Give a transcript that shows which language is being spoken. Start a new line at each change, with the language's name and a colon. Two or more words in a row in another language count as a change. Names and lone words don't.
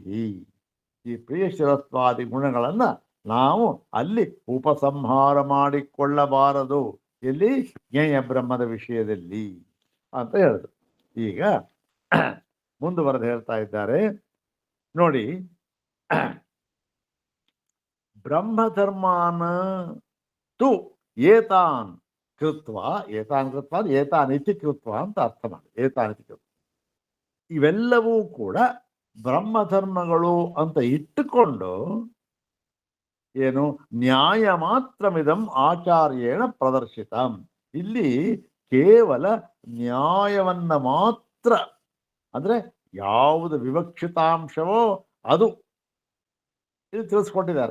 Kannada: ಈ ಪ್ರಿಯಶರಸ್ವಾದಿ ಗುಣಗಳನ್ನ ನಾವು ಅಲ್ಲಿ ಉಪಸಂಹಾರ ಮಾಡಿಕೊಳ್ಳಬಾರದು. ಎಲ್ಲಿ? ಜ್ಞೇಯ ಬ್ರಹ್ಮದ ವಿಷಯದಲ್ಲಿ ಅಂತ ಹೇಳಿದ್ರು. ಈಗ ಮುಂದುವರೆದು ಹೇಳ್ತಾ ಇದ್ದಾರೆ ನೋಡಿ,
Sanskrit: ಬ್ರಹ್ಮಧರ್ಮಾನ ತು ಏತಾನ್ ಕೃತ್ವ ಏತಾನಿತಿ ಕೃತ್ವ
Kannada: ಅಂತ ಅರ್ಥ ಮಾಡಿ.
Sanskrit: ಏತಾನಿತಿ ಕೃತ್ವ
Kannada: ಇವೆಲ್ಲವೂ ಕೂಡ ಬ್ರಹ್ಮಧರ್ಮಗಳು ಅಂತ ಇಟ್ಟುಕೊಂಡು ಏನು
Sanskrit: ನ್ಯಾಯ ಮಾತ್ರಮಿದಂ ಆಚಾರ್ಯೇಣ ಪ್ರದರ್ಶಿತಂ.
Kannada: ಇಲ್ಲಿ ಕೇವಲ ನ್ಯಾಯವನ್ನ ಮಾತ್ರ, ಅಂದ್ರೆ ಯಾವುದು ವಿವಕ್ಷಿತಾಂಶವೋ ಅದು ಇದು ತಿಳಿಸ್ಕೊಟ್ಟಿದ್ದಾರೆ.